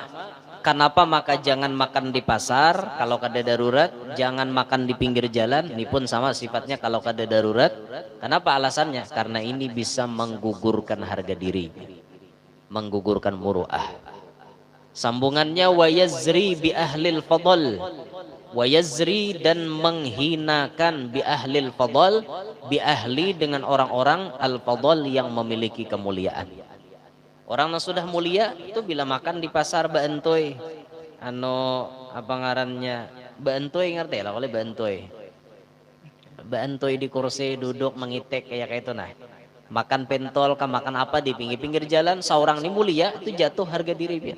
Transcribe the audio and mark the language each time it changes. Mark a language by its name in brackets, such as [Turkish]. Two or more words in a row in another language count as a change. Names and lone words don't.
[Banjar] Kenapa maka jangan makan di pasar kalau kada darurat, jangan makan di pinggir jalan, ini pun sama sifatnya kalau kada darurat. Kenapa alasannya? Karena ini bisa menggugurkan harga diri, menggugurkan muru'ah. [Arabic] Sambungannya wa yazri bi ahlil fadl, wa yazri, [Banjar] dan menghinakan [Arabic] bi ahlil fadl, bi ahli [Banjar] dengan orang-orang [Arabic] al fadl [Banjar] yang memiliki kemuliaan. Orang yang sudah mulia itu bila makan di pasar baentoy, apa ngarannya, baentoy, ngerti lah oleh baentoy. Baentoy di kursi duduk mengitek kayak itu nah. Makan pentol kah makan apa di pinggir-pinggir jalan, seorang ini mulia itu jatuh harga diri biar.